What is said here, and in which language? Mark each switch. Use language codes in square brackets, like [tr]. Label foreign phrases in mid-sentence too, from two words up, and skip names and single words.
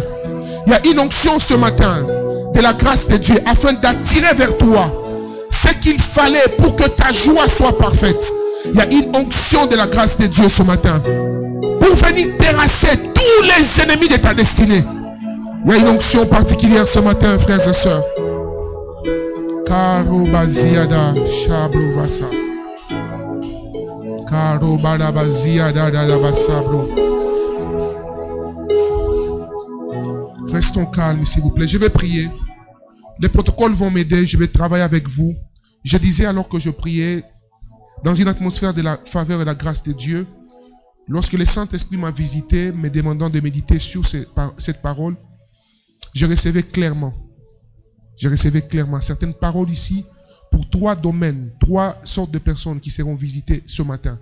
[fr] Il y a une onction ce matin de la grâce de Dieu afin d'attirer vers toi ce qu'il fallait pour que ta joie soit parfaite. Il y a une onction de la grâce de Dieu ce matin pour venir terrasser tous les ennemis de ta destinée. Il y a une onction particulière ce matin, frères et sœurs. Karo baziada shablo vasa. Karo bada baziada da basablo. Restons calmes, s'il vous plaît. Je vais prier. Les protocoles vont m'aider. Je vais travailler avec vous. Je disais alors que je priais dans une atmosphère de la faveur et la grâce de Dieu, lorsque le Saint-Esprit m'a visité, me demandant de méditer sur cette parole, je recevais clairement certaines paroles ici pour 3 domaines, 3 sortes de personnes qui seront visitées ce matin.